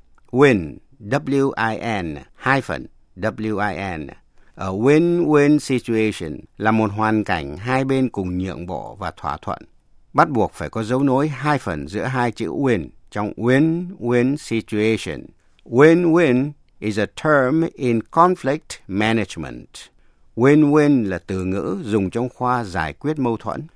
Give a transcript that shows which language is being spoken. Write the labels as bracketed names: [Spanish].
[English] Win, W-I-N, hyphen, W-I-N. [Vietnamese] A win-win situation là một hoàn cảnh hai bên cùng nhượng bộ và thỏa thuận. Bắt buộc phải có dấu nối hai phần giữa hai chữ win trong win-win situation. [English] Win-win is a term in conflict management. [Vietnamese] Win-win là từ ngữ dùng trong khoa giải quyết mâu thuẫn.